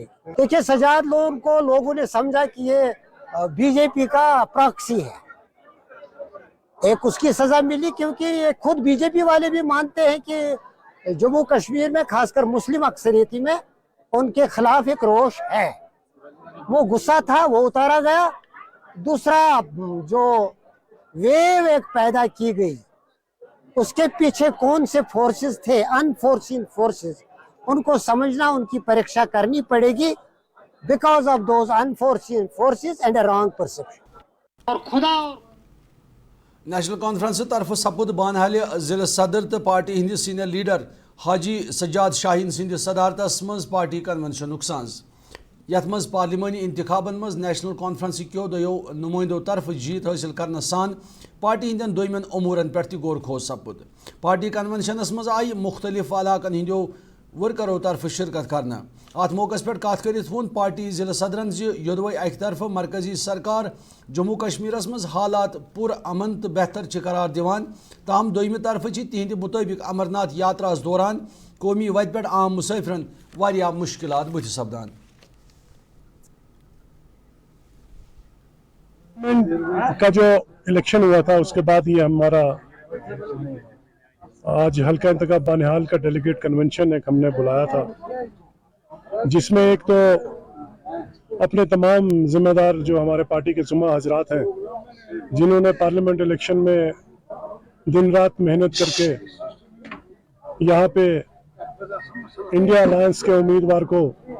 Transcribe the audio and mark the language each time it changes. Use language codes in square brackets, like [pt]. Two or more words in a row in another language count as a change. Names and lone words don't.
[ur] دیکھیے سجاد لون کو لوگوں نے سمجھا کہ یہ بی جے پی کا پراکسی ہے, ایک اس کی سزا ملی, کیونکہ یہ خود بی جے پی والے بھی مانتے ہیں کہ جموں کشمیر میں خاص کر مسلم اکثریتی میں ان کے خلاف ایک روش ہے. وہ غصہ تھا, وہ اتارا گیا. دوسرا جو ویو ایک پیدا کی گئی, اس کے پیچھے کون سے فورسز تھے, [en] enforcing forces, [ur] ان کو سمجھنا, ان کی پریکشا کرنی پڑے گی, [en] because of those enforcing forces and a wrong perception. [ur] اور خدا [ks] نیشنل کانفرنس طرف سپد بانحال ضلع صدر تو پارٹی ہند [en] senior leader [ks] حاجی سجاد شاہین سند صدارتس مز [en] party convention [ks] ساز. یت مز پارلیمانی انتخابن مز نیشنل کانفرنس کیو دیو نمائندوں طرف جیت حاصل کرنے سان پارٹی ہندین دویمن امورن پہ غور خوض سپد. پارٹی کنونشنس مز آئی مختلف علاقن ہندیو ورکرو طرف شرکت کرنا. ات موقع پہ کت کرت ون پارٹی ضلع صدرن یدوے اکہ طرف مرکزی سرکار جموں کشمیرس مز حالات پر امن تو بہتر قرار دیوان, تاہم دویمہ طرف تہند مطابق امرناتھ یاتراس دوران قومی وتہ پہ عام مسافرن واریاہ مشکلات بت سپدان. [ur] کا جو الیکشن ہوا تھا اس کے بعد یہ ہمارا آج حلقہ انتخاب بانحال کا [en] delegate convention [ur] ایک ہم نے بلایا تھا, جس میں ایک تو اپنے تمام ذمہ دار جو ہمارے پارٹی کے ذمہ حضرات ہیں, جنہوں نے [en] parliament election [ur] میں دن رات محنت کر کے یہاں پہ انڈیا الائنس کے امیدوار کو